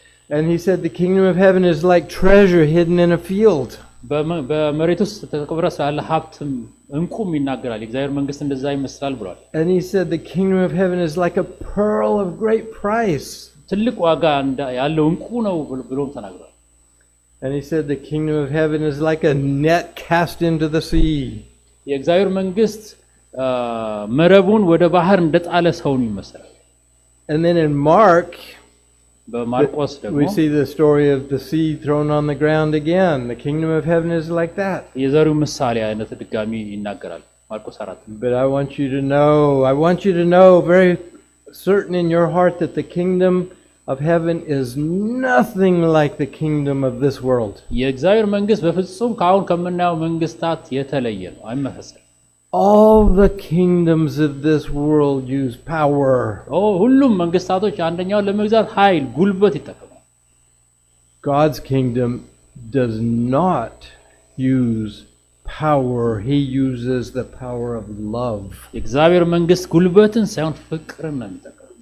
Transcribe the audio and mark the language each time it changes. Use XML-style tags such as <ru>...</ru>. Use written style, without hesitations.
<en>And he said the kingdom of heaven is like treasure hidden in a field.</en> <am>በመሬት ውስጥ ተቀብሮ ስላለ ሀብትም እንቁም ይናገራል። የእግዚአብሔር መንግስት እንደዛ ይመስላል ብሏል።</am> <en>And he said the kingdom of heaven is like a pearl of great price.</en> <am>ትልቅ ዋጋ ያለው እንቁ ነው ብሎም ተናግሯል።</am> <en>And he said the kingdom of heaven is like a net cast into the sea.</en> <am>የእግዚአብሔር መንግስት መረቡን ወደ ባህር እንደጣለ ሰውን ይመስላል።</am> <en>And then in Mark</en> <am>በማርቆስ ደግሞ</am> <en>we see the story of the seed thrown on the ground again. The kingdom of heaven is like that.</en> <am>የዘሪው ምሳሌ አይነት ድጋሚ ይናገራል ማርቆስ 4።</am> <en>But I want you to know very certain in your heart that the kingdom of heaven is nothing like the kingdom of this world.</en> <am>የእግዚአብሔር መንግስት በፍጹም ካሁን ከምናየው መንግስታት የተለየ ነው፣ አይመሳሰልም።</am> <en>All the kingdoms of this world use power.</en> <am>ሁሉም መንግስታቶች አንደኛውን ለመግዛት ኃይል፣ ጉልበት ይጠቀማሉ።</am> <en>God's kingdom does not use power. He uses the power of love.</en> <am>የእግዚአብሔር መንግስት ጉልበትን ሳይሆን ፍቅርን ነው የሚጠቀመው።</am>